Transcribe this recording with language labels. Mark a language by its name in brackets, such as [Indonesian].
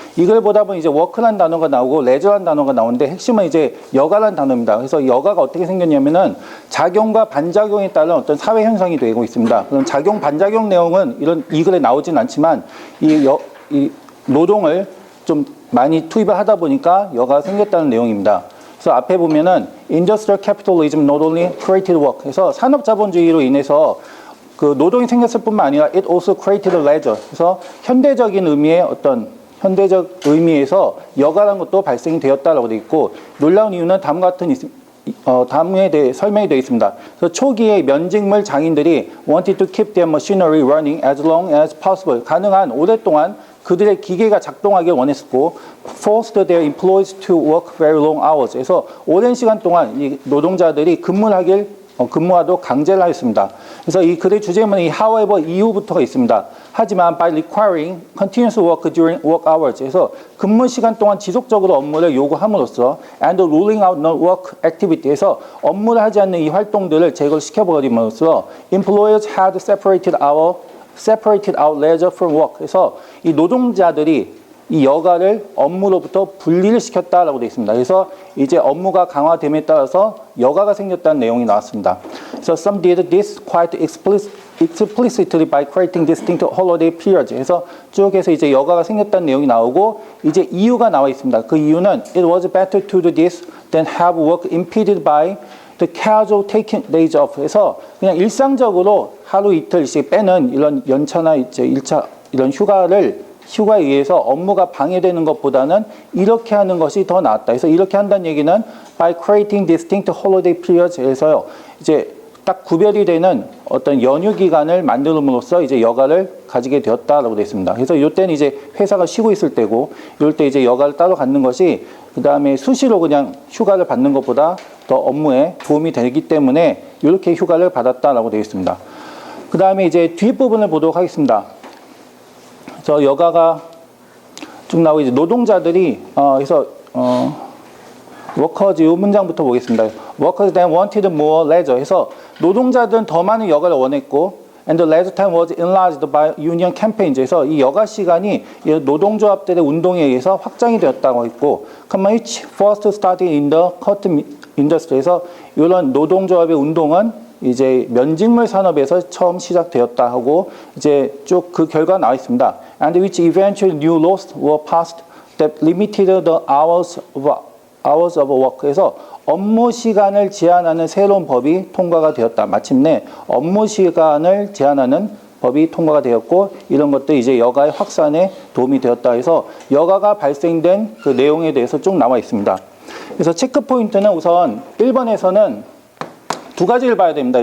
[Korean] 이 글 보다 보면 이제 워크란 단어가 나오고 레저란 단어가 나오는데 핵심은 이제 여가란 단어입니다. 그래서 여가가 어떻게 생겼냐면은 작용과 반작용에 따른 어떤 사회 현상이 되고 있습니다. 그럼 작용 반작용 내용은 이 글에 나오진 않지만 이 노동을 좀 많이 투입을 하다 보니까 여가가 생겼다는 내용입니다. 그래서 앞에 보면은 [English] Industrial Capitalism not only created work. [Korean] 그래서 산업자본주의로 인해서 그 노동이 생겼을 뿐만 아니라 [English] it also created leisure. [Korean] 그래서 현대적인 의미의 어떤 현대적 의미에서 여가라는 것도 발생이 되었다라고 되어 있고, 놀라운 이유는 다음과 같은 다음에 대해 설명이 되어 있습니다. 그래서 초기에 면직물 장인들이 [English] wanted to keep their machinery running as long as possible. [Korean] 가능한 오랫동안 그들의 기계가 작동하길 원했었고, [English] forced their employees to work very long hours. [Korean] 그래서 오랜 시간 동안 이 노동자들이 근무하도록 강제를 하였습니다. 그래서 이 글의 주제문은 이 however 이후부터가 있습니다. 하지만 [English] by requiring continuous work during work hours. [Korean] 그래서 근무 시간 동안 지속적으로 업무를 요구함으로써 [English] and ruling out non-work activity [Korean] 에서 업무를 하지 않는 이 활동들을 제거시켜버림으로써 [English] employers had separated out leisure from work. [Korean] 그래서 이 노동자들이 이 여가를 업무로부터 분리를 시켰다라고 되어 있습니다. 그래서 이제 업무가 강화됨에 따라서 여가가 생겼다는 내용이 나왔습니다. 그래서 [English] some did this quite explicitly by creating distinct holiday periods. [Korean] 그래서 쭉 해서 이제 여가가 생겼다는 내용이 나오고, 이제 이유가 나와 있습니다. 그 이유는 [English] it was better to do this than have work impeded by the casual taking days off. [Korean] 그래서 그냥 일상적으로 하루 이틀씩 빼는 이런 연차나 이제 일차 이런 휴가에 의해서 업무가 방해되는 것보다는 이렇게 하는 것이 더 낫다. 그래서 이렇게 한다는 얘기는 [English] by creating distinct holiday periods [Korean] 에서요, 이제 딱 구별이 되는 어떤 연휴 기간을 만들므로써 이제 여가를 가지게 되었다라고 되어 있습니다. 그래서 이때는 이제 회사가 쉬고 있을 때고, 이럴 때 이제 여가를 따로 갖는 것이 그 다음에 수시로 그냥 휴가를 받는 것보다 더 업무에 도움이 되기 때문에 이렇게 휴가를 받았다라고 되어 있습니다. 그 다음에 이제 뒷부분을 보도록 하겠습니다. 저 여가가 쭉 나오고, 이제 노동자들이 그래서 workers 이 문장부터 보겠습니다. [English] Workers then wanted more leisure. [Korean] 해서 노동자들은 더 많은 여가를 원했고, [English] and the leisure time was enlarged by union campaigns. [Korean] 그래서 이 여가 시간이 노동조합들의 운동에 의해서 확장이 되었다고 했고, [English] which first started in the cotton industry [Korean] 에서 이런 노동조합의 운동은 이제 면직물 산업에서 처음 시작되었다 하고, 이제 쭉 그 결과가 나와 있습니다. [English] And which eventually new laws were passed that limited the hours of work. [Korean] 그래서 업무 시간을 제한하는 새로운 법이 통과가 되었다. 마침내 업무 시간을 제한하는 법이 통과가 되었고, 이런 것들이 이제 여가의 확산에 도움이 되었다 해서 여가가 발생된 그 내용에 대해서 쭉 나와 있습니다. 그래서 체크 포인트는 우선 1번에서는 두 가지를 봐야 됩니다.